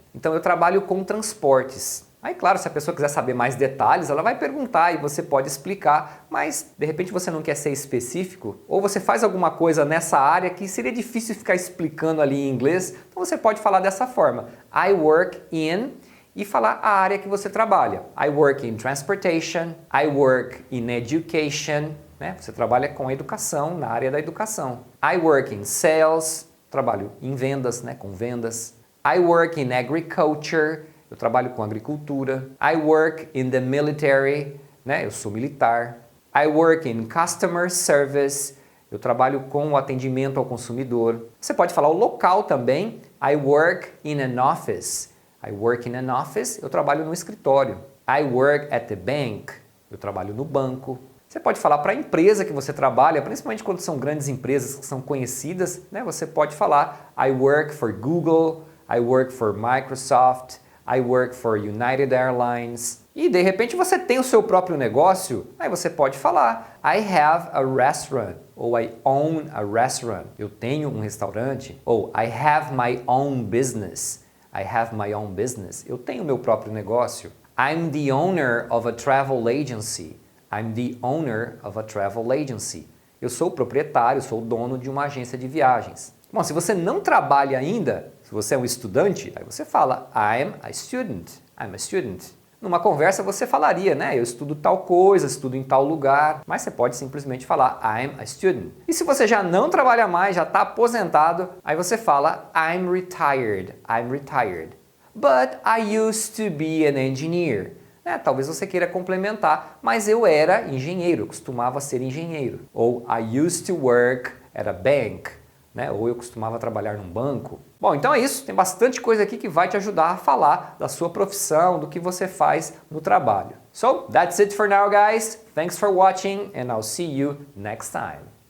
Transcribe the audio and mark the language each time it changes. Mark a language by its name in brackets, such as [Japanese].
[Portuguese] Então eu trabalho com transportes. Aí, claro, se a pessoa quiser saber mais detalhes, ela vai perguntar e você pode explicar, mas de repente você não quer ser específico, ou você faz alguma coisa nessa área que seria difícil ficar explicando ali em inglês, então você pode falar dessa forma. [English] I work in [Portuguese] e falar a área que você trabalha. [English] I work in transportation, I work in education, né? [Portuguese] Você trabalha com educação, na área da educação. [English] I work in sales, [Portuguese] trabalho em vendas, né? Com vendas. [English] I work in agriculture, [Portuguese] eu trabalho com agricultura. [English] I work in the military, né? [Portuguese] Eu sou militar. [English] I work in customer service, [Portuguese] eu trabalho com o atendimento ao consumidor. Você pode falar o local também. [English] I work in an office. I work in an office, [Portuguese] eu trabalho no escritório. [English] I work at the bank, [Portuguese] eu trabalho no banco. Você pode falar para a empresa que você trabalha, principalmente quando são grandes empresas que são conhecidas, né? Você pode falar [English] I work for Google, I work for Microsoft, I work for United Airlines. [Portuguese] E de repente você tem o seu próprio negócio, aí você pode falar [English] I have a restaurant, [Portuguese] ou [English] I own a restaurant. [Portuguese] Eu tenho um restaurante, ou [English] I have my own business. I have my own business. [Portuguese] Eu tenho meu próprio negócio. [English] I'm the owner of a travel agency. I'm the owner of a travel agency. [Portuguese] Eu sou o proprietário, sou o dono de uma agência de viagens. Bom, se você não trabalha ainda, se você é um estudante, aí você fala [English] I'm a student. I'm a student. [Portuguese] Numa conversa você falaria, né? Eu estudo tal coisa, estudo em tal lugar, mas você pode simplesmente falar [English] I'm a student. [Portuguese] E se você já não trabalha mais, já está aposentado, aí você fala [English] I'm retired. I'm retired. But I used to be an engineer. [Portuguese] Talvez você queira complementar, mas eu era engenheiro, eu costumava ser engenheiro. [English] Ou I used to work at a bank. [Portuguese] Ou eu costumava trabalhar num banco. Bom, então é isso. Tem bastante coisa aqui que vai te ajudar a falar da sua profissão, do que você faz no trabalho. [English] So, that's it for now, guys. Thanks for watching and I'll see you next time.